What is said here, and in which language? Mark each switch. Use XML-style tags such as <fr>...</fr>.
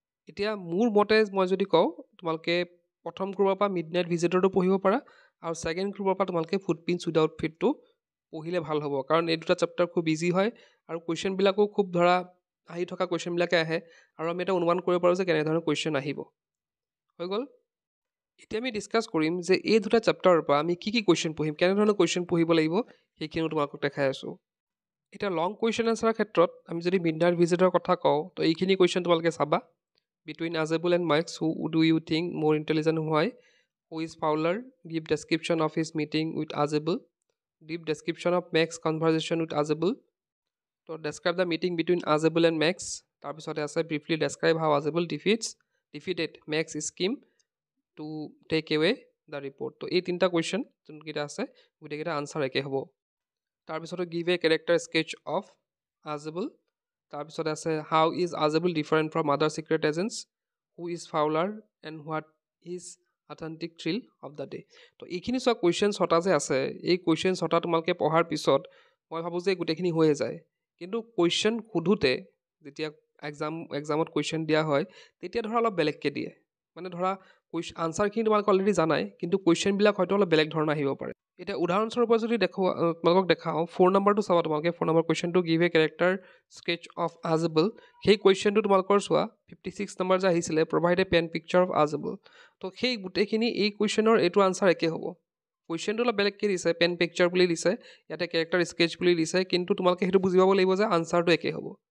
<as>এতিয়া মোৰ মতে মই যদি কওঁ তোমালোকে প্ৰথম গ্ৰুপৰ পৰা মিডনাইট ভিজিটৰটো পঢ়িব পাৰা আৰু ছেকেণ্ড গ্ৰুপৰ পৰা তোমালোকে ফুটপ্ৰিণ্টছ উইদাউট ফিটটো পঢ়িলে ভাল হ'ব কাৰণ এই দুটা চেপ্টাৰ খুব ইজি হয় আৰু কুৱেশ্যনবিলাকো খুব ধৰা আহি থকা কুৱেশ্যনবিলাকে আহে আৰু আমি এটা অনুমান কৰিব পাৰোঁ যে কেনেধৰণৰ কুৱেশ্যন আহিব হৈ গ'ল এতিয়া আমি ডিছকাছ কৰিম যে এই দুটা চেপ্টাৰৰ পৰা আমি কি কুৱেশ্যন পঢ়িম কেনেধৰণৰ কুৱেশ্যন পঢ়িব লাগিব সেইখিনিও তোমালোকক দেখাই আছোঁ এতিয়া লং কুৱেশ্যন আনচাৰৰ ক্ষেত্ৰত আমি যদি মিডনাইট ভিজিটৰ কথা কওঁ তো এইখিনি কুৱেশ্যন তোমালোকে চাবা</as> <en>between Azebul and Marx, who do you think more intelligent? Why? Who is Fowler? Give description of his meeting with Azebul. Give description of Max's conversation with Azebul. So describe the meeting between Azebul and Max.</en> <as>তাৰপিছতে আছে</as> <en>briefly describe how Azebul defeated Max's scheme to take away the report.</en> <as>তো এই তিনিটা question যোনকেইটা আছে গোটেইকেইটা answer একে হ'ব তাৰপিছতে</as> <en>give a character sketch of Azebul.</en> <as>তাৰপিছতে আছে</as> <en>how is Azebul different from other secret agents, who is Fowler and what is authentic thrill of the day.</en> <as>তো এইখিনি চোৱা কুৱেশ্যন ছটা যে আছে এই কুৱেশ্যন ছটা তোমালোকে পঢ়াৰ পিছত মই ভাবোঁ যে গোটেইখিনি হৈয়ে যায় কিন্তু কুৱেশ্যন সোধোতে যেতিয়া এক্সামত কুৱেশ্যন দিয়া হয় তেতিয়া ধৰা অলপ বেলেগকৈ দিয়ে মানে ধৰা আনচাৰখিনি তোমালোকে অলৰেডি জানাই কিন্তু কুৱেশ্যনবিলাক হয়তো অলপ বেলেগ ধৰণৰ আহিব পাৰে এতিয়া উদাহৰণস্বৰূপে যদি তোমালোকক দেখাওঁ 4 নম্বৰটো চাবা তোমালোকে 4 number কুৱেশ্যনটো</as> <en>give a character sketch of Azebul</en> <as>সেই কুৱেশ্যনটো তোমালোকৰ চোৱা 56 নম্বৰ যে আহিছিলে</as> <en>provide a pen picture of Azebul</en> <as>তো সেই গোটেইখিনি এই কুৱেশ্যনৰ এইটো আনচাৰ একে হ'ব কুৱেশ্যনটো অলপ বেলেগকৈ দিছে পেন পিকচাৰ বুলি দিছে ইয়াতে কেৰেক্টাৰ স্কেচ বুলি দিছে কিন্তু তোমালোকে সেইটো বুজি পাব লাগিব যে আনচাৰটো একে হ'ব</as>